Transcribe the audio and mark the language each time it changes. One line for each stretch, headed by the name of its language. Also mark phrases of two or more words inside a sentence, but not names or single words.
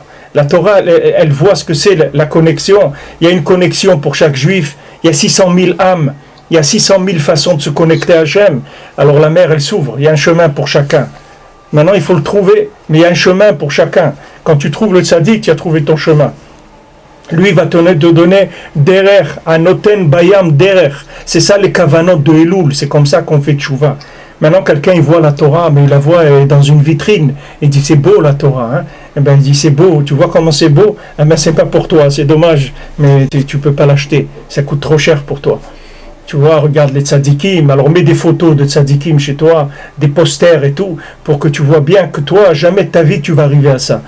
French: La Torah, elle voit ce que c'est la connexion. Il y a une connexion pour chaque juif. Il y a 600 000 âmes. Il y a 600 000 façons de se connecter à Hachem. Alors la mère, elle s'ouvre. Il y a un chemin pour chacun. Maintenant, il faut le trouver. Mais il y a un chemin pour chacun. Quand tu trouves le tzaddik, tu as trouvé ton chemin. Lui va te donner derer,
Hebrew: הנותן בים דרך.
French: C'est ça les kavanot de Elul, c'est comme ça qu'on fait tchouva. Maintenant quelqu'un il voit la Torah, mais il la voit dans une vitrine. Il dit c'est beau la Torah, hein? Et ben il dit c'est beau, tu vois comment c'est beau? Eh ben c'est pas pour toi, c'est dommage, mais tu peux pas l'acheter, ça coûte trop cher pour toi. Tu vois, regarde les tzadikim, alors mets des photos de tzadikim chez toi, des posters et tout, pour que tu vois bien que toi, jamais de ta vie tu vas arriver à ça.